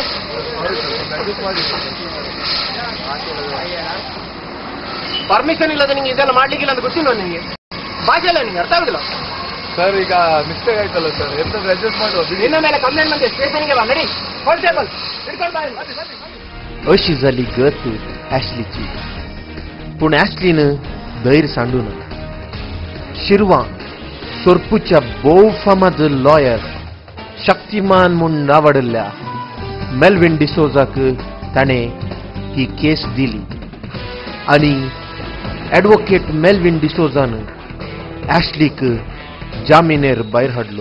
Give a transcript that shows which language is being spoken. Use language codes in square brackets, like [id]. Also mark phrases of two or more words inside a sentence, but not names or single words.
[kn] ಅಡ್ಜಸ್ಟ್ ಮಾಡಿ ಸರ್. ಪರ್ಮಿಷನ್ ಇಲ್ಲದೆ ನಿಂಗೆ ಇದೆಲ್ಲ ಮಾಡ್ಲಿಕ್ಕಿಲ್ಲ ಅಂತ ಗೊತ್ತಿಲ್ಲ ನಿಮಗೆ? ಭಾಷೆ ಇಲ್ಲ ನಿಂಗೆ ಅರ್ಥ ಆಗುದಿಲ್ಲ ಸರ್. ಈಗ ಮಿಸ್ಟೇಕ್ ಆಯ್ತಲ್ಲ ಸರ್, ಎಂತಾದ್ರೂ ಅಡ್ಜಸ್ಟ್ ಮಾಡುವ. ನಿನ್ನ ಮೇಲೆ ಕಂಪ್ಲೇಂಟ್ ಬಂದಿದೆ, ಸ್ಟೇಷನ್ಗೆ ಬಾ. ನಡಿ ಕಾನ್ಸ್ಟೇಬಲ್ ಹಿಡ್ಕೊಂಡು बा. [kok] अशी जाली गत ॲशलीची. पूण ॲशलीन धैर्य सांडूना. शिरवां सोरपूच्या भोव फामाद लॉयर शक्तिमान म्हूण नावाडल्या मेल्विन डिसोजाक ताणें ही केस दिली आनी ॲडवोकेट मेल्विन डिसोजान ॲशलीक जामिनेर भायर हाडलो.